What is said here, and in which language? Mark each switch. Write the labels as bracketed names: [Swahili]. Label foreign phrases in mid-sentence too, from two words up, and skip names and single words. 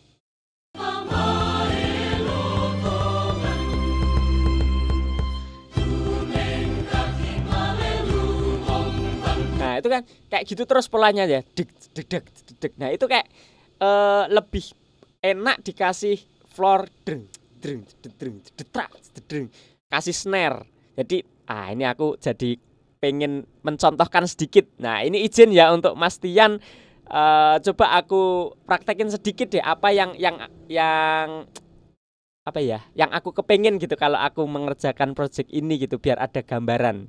[Indonesian] Nah, itu kan kayak gitu terus polanya ya. Deg deg deg deg. Nah, itu kayak lebih enak dikasih floor dreng dreng dreng detrak dreng, kasih snare. Jadi ini aku jadi pengen mencontohkan sedikit. Nah, ini izin ya untuk Mas Tian, coba aku praktekin sedikit deh apa yang apa ya, yang aku kepengen gitu kalau aku mengerjakan project ini gitu biar ada gambaran.